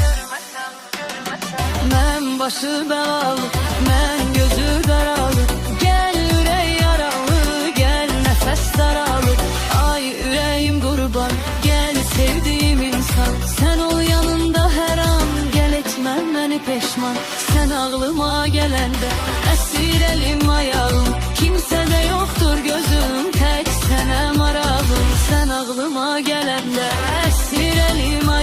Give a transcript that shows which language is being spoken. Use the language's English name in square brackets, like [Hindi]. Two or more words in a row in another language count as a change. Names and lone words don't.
[Azerbaijani] Mən başı bəlalı, mən gözü qaralı, gəl ürək yaralı, gəl nəfəs daralı. Ay ürəyim qurban, gəl sevdiyim insan, sən ol yanımda hər an, gəl etmə məni peşman. [Turkish] Sen ağlıma gelende esir elim ayağım, kimsede yoktur gözüm, tek sene marağım. Sen ağlıma gelende esir elim